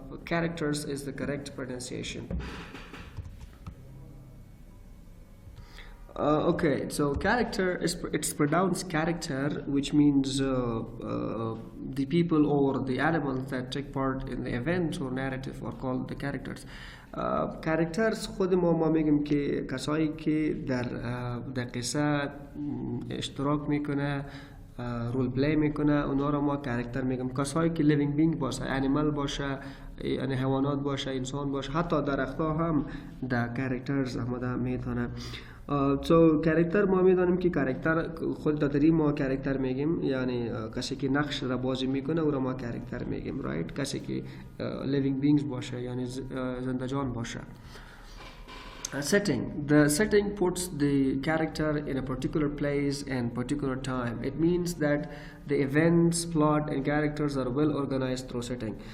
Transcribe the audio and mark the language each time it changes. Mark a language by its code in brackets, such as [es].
[en] Characters is the correct pronunciation. Okay, so character it's pronounced character, which means the people or the animals that take part in the event or narrative are called the characters. [fa] Characters خود ما میگیم که کسایی که در قصه اشتراک میکنه، رول پلی میکنه، اونا رو ما character میگیم. کسایی که living being باشه، animal باشه، یعنی حیوانات باشه، انسان باشه، حتی درختها هم در characters آمده میتونه. So character ما میدانیم که character خود دادری ما character میگیم، یعنی کسی که نقش را بازی میکنه او را ما character میگیم، right؟ کسی که living beings باشه یعنی زندجان باشه. [en] Setting. The setting puts the character in a particular place and particular time. It means that the events, plot and characters are well organized through setting.